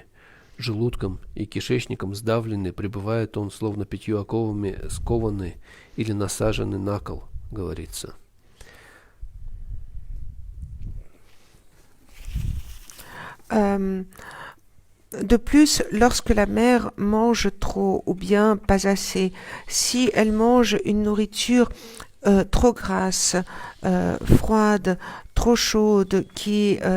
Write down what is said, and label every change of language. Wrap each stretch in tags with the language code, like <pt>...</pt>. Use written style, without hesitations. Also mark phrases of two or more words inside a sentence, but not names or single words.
<ru>Желудком и кишечником сдавленный пребывает он, словно 5 оковами скованный или насаженный на кол, говорится.</ru> <fr>De plus, lorsque la mère mange trop ou bien pas assez, si elle mange une nourriture trop grasse, froide, trop chaude, qui</fr>